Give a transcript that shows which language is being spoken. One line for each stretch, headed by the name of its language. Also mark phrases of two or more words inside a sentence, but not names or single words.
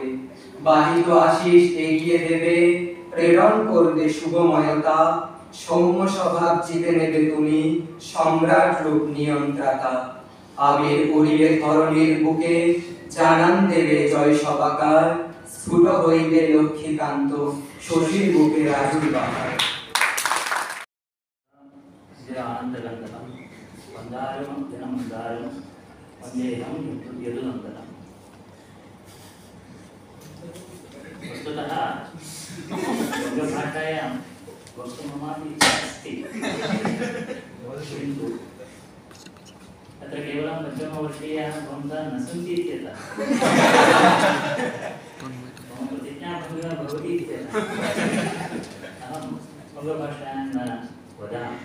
Bangla: বাহিত আশিস এগিয়ে দেবে, প্রেরণ করবে শুভময়তা। সৌম্য স্বভাব জিতে নেবে তুমি, সম্রাট রূপ নিয়ন্ত্রতা। আবির উড়িয়ে ধরণীর বুকে, জানান দেবে জয় সবাকার। স্ফুট হইবে লক্ষ্মীকান্ত, শশীর বুকে রাজুর বাহার।
Sanskrit: आनंदगंधकं मंदारं जनमंदारं वन्देहं यदुनन्दनं। वस्तुतः बङ्गभाषायां वक्तुममापि इच्छा अस्ति, किन्तु तत्र केवलं पञ्चमवर्षीयाः भवन्तः न सन्ति इत्यतः मम प्रतिज्ञा भङ्गः भवति इत्यतः अहं बङ्गभाषायां न वदामि।